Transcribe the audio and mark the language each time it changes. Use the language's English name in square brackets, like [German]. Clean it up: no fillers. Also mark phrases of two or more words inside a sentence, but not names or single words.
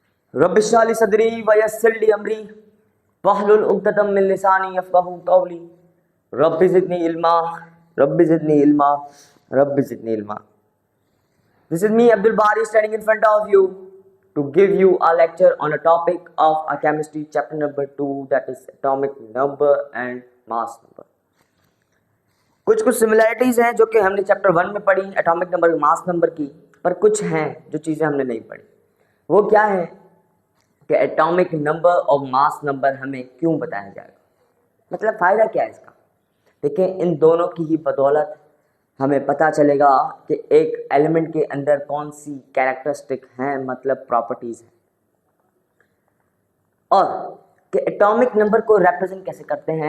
[Arabic] رب اشرح لي صدري ويسر لي أمري واحلل عقدة من لساني يفقهوا قولي رب زدني علما رب زدني علما رب زدني علما. [English] This is me Abdul Bari standing in front of you to give you a lecture on a topic of a chemistry chapter number 2, that is atomic number and mass number। [Hindi] कुछ सिमिलैरिटीज हैं जो कि हमने चैप्टर 1 में पढ़ी [English] atomic number mass number [Hindi] की, पर कुछ हैं जो चीज़ें हमने नहीं पढ़ी। वो क्या है कि [English] atomic number [Hindi] और [English] mass number [Hindi] हमें क्यों बताया जाएगा, मतलब फ़ायदा क्या है इसका। देखिए, इन दोनों की ही बदौलत हमें पता चलेगा कि एक एलिमेंट के अंदर कौन सी कैरेक्टरिस्टिक हैं, मतलब प्रॉपर्टीज़ हैं, और कि एटॉमिक नंबर को रिप्रेजेंट कैसे करते हैं।